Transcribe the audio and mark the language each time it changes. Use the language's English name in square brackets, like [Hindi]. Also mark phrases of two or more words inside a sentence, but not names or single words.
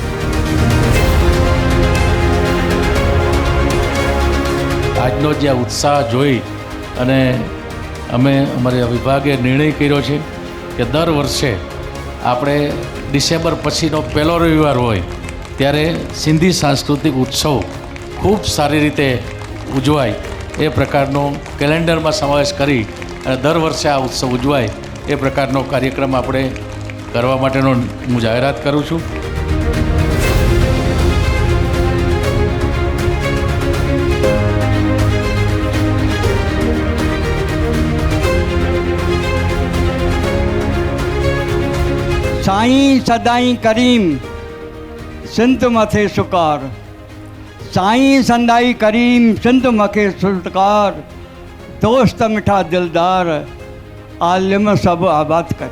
[Gujarati] આજનો જે ઉત્સાહ જોઈ અને અમે અમારા વિભાગે નિર્ણય કર્યો છે કે દર વર્ષે આપણે ડિસેમ્બર પછીનો પહેલો રવિવાર હોય ત્યારે સિંધી સાંસ્કૃતિક ઉત્સવ ખૂબ સારી રીતે ઉજવાય એ પ્રકારનો કેલેન્ડરમાં સમાવેશ કરી અને દર વર્ષે આ ઉત્સવ ઉજવાય એ પ્રકારનો કાર્યક્રમ આપણે કરવા માટેનો હું જાહેરાત કરું છું। [Sindhi] साईं सदाई करीम सिंध मथे सुकार, साईं सदाई करीम सिंध मथे सुकार, दोस्त मिठा दिलदार आलिम सब आबाद करी।